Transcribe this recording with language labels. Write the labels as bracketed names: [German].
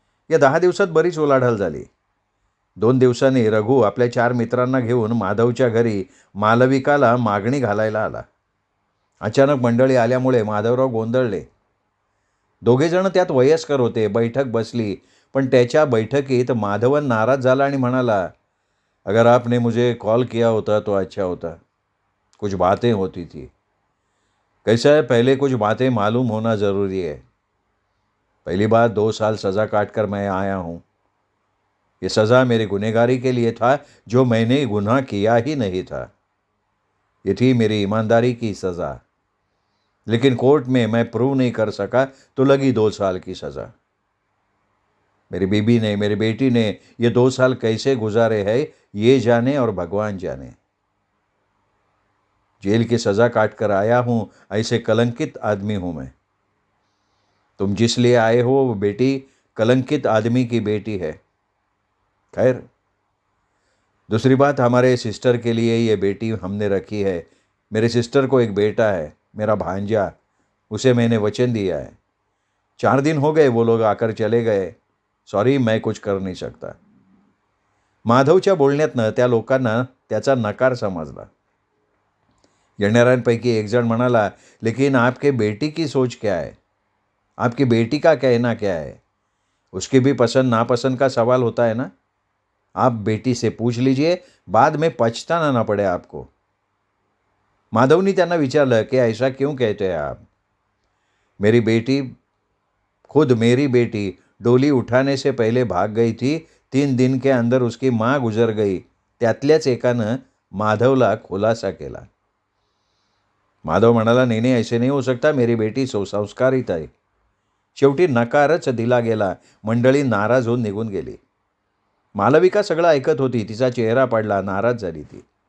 [Marathi] या 10 दिवसात बरीच उलाढाल झाली. 2 दिवसांनी रघु आपल्या 4 मित्रांना घेऊन माधवच्या घरी मालविकाला मागणी घालायला आला. अचानक मंडळी आल्यामुळे माधवराव गोंधळले. दोघेजण त्यात वयस्कर होते. बैठक बसली, पण त्याच्या बैठकीत माधवन नाराज झाला आणि म्हणाला, [Hindi] अगर आपने मुझे कॉल किया होता तो अच्छा होता. कुछ बातें होती थी. कैसा है, पहले कुछ बातें मालूम होना ज़रूरी है. पहली बात, 2 साल सज़ा काट कर मैं आया हूँ. ये सज़ा मेरी गुनहगारी के लिए था, जो मैंने गुनाह किया ही नहीं था. ये थी मेरी ईमानदारी की सज़ा. लेकिन कोर्ट में मैं प्रूव नहीं कर सका तो लगी 2 साल की सज़ा. मेरी बीबी ने, मेरी बेटी ने ये 2 साल कैसे गुजारे हैं, ये जाने और भगवान जाने. जेल की सज़ा काट कर आया हूँ, ऐसे कलंकित आदमी हूँ मैं. तुम जिस लिए आए हो वो बेटी कलंकित आदमी की बेटी है. खैर, दूसरी बात, हमारे सिस्टर के लिए ये बेटी हमने रखी है. मेरे सिस्टर को एक बेटा है, मेरा भांजा. उसे मैंने वचन दिया है. 4 दिन हो गए, वो लोग आकर चले गए. सॉरी, मैं कुछ कर नहीं सकता. [Marathi] माधवच्या बोलण्यातनं त्या लोकांना त्याचा नकार समजला. येणाऱ्यांपैकी एक जण म्हणाला, [Hindi] लेकिन आपके बेटी की सोच क्या है? आपकी बेटी का कहना क्या है? उसकी भी पसंद नापसंद का सवाल होता है ना. आप बेटी से पूछ लीजिए, बाद में पछताना ना पड़े आपको. [Marathi] माधवनी त्यांना विचारलं की [Hindi] ऐसा क्यों कहते हैं आप? मेरी बेटी डोली उठाने से पहले भाग गई थी. 3 दिन के अंदर उसकी माँ गुजर गई. [Marathi] त्यातल्याच एकानं माधवला खुलासा केला. माधव म्हणाला, नाही नाही, [Hindi] ऐसे नहीं हो सकता, मेरी बेटी संस्कारित [Marathi] आहे. शेवटी नकारच दिला गेला. मंडळी नाराज होऊन निघून गेली. मालविका सगळं ऐकत होती. तिचा चेहरा पडला, नाराज झाली ती.